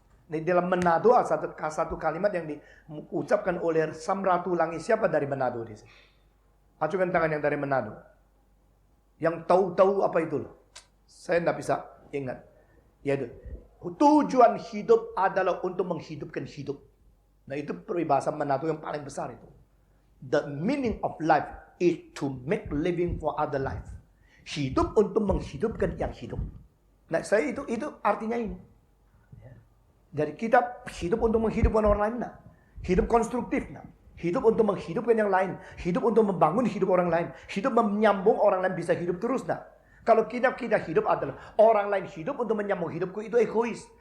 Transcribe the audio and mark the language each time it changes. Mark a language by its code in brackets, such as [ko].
[id] Di dalam Manado satu kalimat yang diucapkan oleh Samratu Langit. Siapa dari Manado di sini? Acungkan tangan yang dari Manado. Yang tahu-tahu apa itu loh. Saya tidak bisa ingat. Yaitu tujuan hidup adalah untuk menghidupkan hidup. Nah itu peribahasa Manado yang paling besar itu. [en] The meaning of life is to make living for other life. [id] Hidup untuk menghidupkan yang hidup. Nah saya itu artinya ini. Jadi kita hidup untuk menghidupkan orang lain. Nah. Hidup konstruktif. Nah. Hidup untuk menghidupkan yang lain. Hidup untuk membangun hidup orang lain. Hidup menyambung orang lain bisa hidup terus. Nah. Kalau kita hidup adalah orang lain hidup untuk menyambung hidupku, itu egois.